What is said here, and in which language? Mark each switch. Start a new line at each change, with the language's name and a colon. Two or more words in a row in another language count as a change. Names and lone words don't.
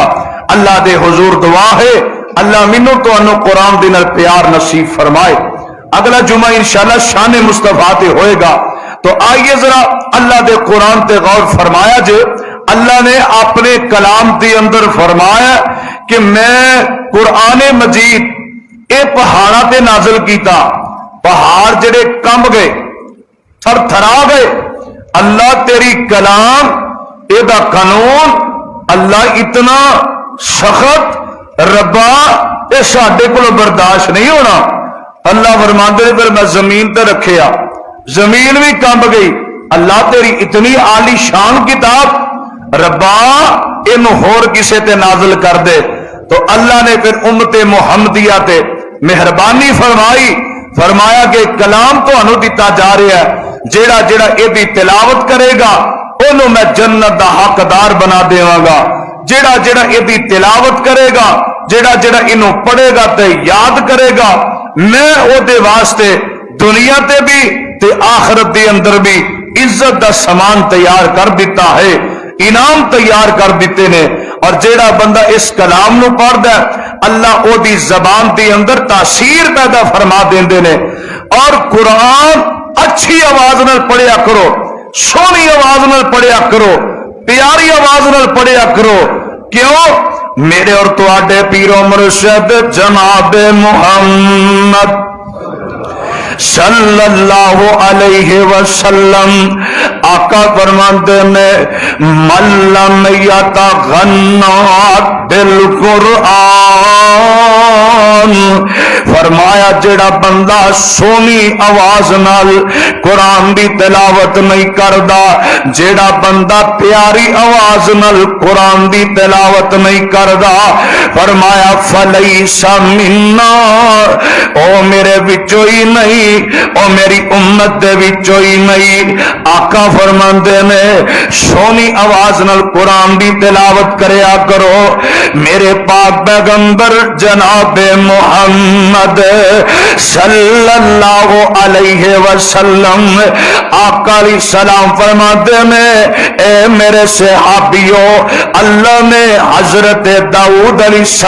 Punjabi: اللہ دے حضور دعا ہے اللہ منو تو انو قرآن دے نال پیار نصیب فرمائے. اگلا جمعہ انشاءاللہ شان مصطفیٰ تے ہوئے گا. تو آئیے ذرا اللہ دے قرآن تے غور فرمایا جے. اللہ نے اپنے کلام دے اندر فرمایا کہ میں قرآن مجید اے پہاڑا تے نازل کیتا. پہاڑ جڑے کمب گئے، تھر تھرا گئے. اللہ تیری کلام اے دا قانون اللہ اتنا سخت ربا اے ساڈے کولوں برداشت نہیں ہونا. اللہ فرماندے نے پھر میں زمین تے رکھیا، زمین بھی کمب گئی. اللہ تیری اتنی عالی شان کتاب ربا اینو ہور کسے تے نازل کر دے. تو اللہ نے پھر امت محمدیہ تے مہربانی فرمائی، فرمایا کہ کلام تو انو دیتا جا رہا ہے، جیڑا جیڑا اے دی تلاوت کرے گا انو میں جنت دا حقدار بنا دیواں گا. جیڑا جیڑا اے دی تلاوت کرے گا، جیڑا جیڑا انو پڑھے گا تے یاد کرے گا، میں او دے واسطے دنیا تے بھی تے آخرت دے اندر بھی عزت دا سامان تیار کر دیتا ہے، انعام تیار کر دیتے نے. اور جیڑا بندہ اس کلام نو پڑھدا ہے اللہ او دی زبان دے اندر تاثیر پیدا فرما دیندے نے. اور قرآن اچھی آواز نال پڑھیا کرو، سونی آواز نال پڑھیا کرو، پیاری آواز نال پڑھیا کرو. کیوں؟ میرے اور تواڈے پیر و مرشد جناب محمد صلی اللہ علیہ وسلم آقا فرماتے نے
Arabic: من لم یتغنی بالقرآن،
Punjabi: فرمایا جڑا بندہ سونی آواز نال قرآن دی تلاوت نہیں کردا، جڑا بندہ پیاری آواز نال قرآن دی تلاوت نہیں کردا، فرمایا
Arabic: فلیس منا،
Punjabi: او میرے وچوں ہی نہیں او میری امت دے وچوں ہی نہیں۔ آقا فرماندے نے سونی آواز نال قرآن دی تلاوت کریا کرو۔
Urdu: میرے پاک پیغمبر جناب محمد صلی اللہ علیہ وسلم آقا علیہ السلام فرماتے ہیں اے میرے صحابیو، اللہ نے حضرت داؤد علیہ